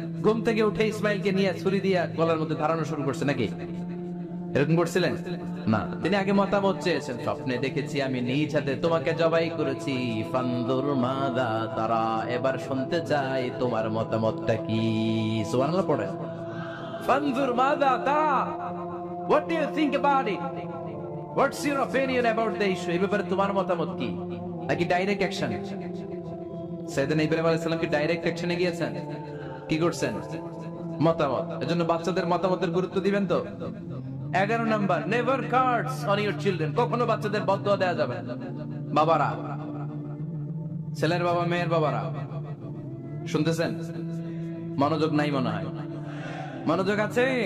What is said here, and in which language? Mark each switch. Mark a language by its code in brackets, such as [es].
[bn] ঘুম থেকে উঠে ইসমাঈলকে নিয়ে ছুরি দিয়ে গলার মধ্যে ধারানো শুরু করছে নাকি? এরকম করছিলেন না, তিনি আগে মতামত চেয়েছেন। স্বপ্নে দেখেছি আমি নিজ হাতে তোমাকে জবাই করেছি, [ar] ফানদুর মাযা তারা, [bn] এবার শুনতে চাই তোমার মতামতটা কি। সুবহানাল্লাহ পড়েন। [ar] ফানদুর মাযা তারা, [en] what do you think about it? What's your opinion about the issue? [bn] এই ব্যাপারে তোমার মতামত কি? নাকি ডাইরেক্ট অ্যাকশন? সাইয়েদনা ইব্রাহিম আলাইহিস সালাম কি ডাইরেক্ট অ্যাকশনে গিয়েছেন? কি করছেন? মতামত। এজন্য বাচ্চাদের মতামতের গুরুত্ব দিবেন তো। 11 number, [en] Never curse on your children. [bn] কখনো বাচ্চাদের বদদোয়া দেয়া যাবে না। বাবারা, ছেলের বাবা মেয়ের বাবারা, শুনতেছেন? মনোযোগ নাই মনে হয়। মনোযোগ আছে?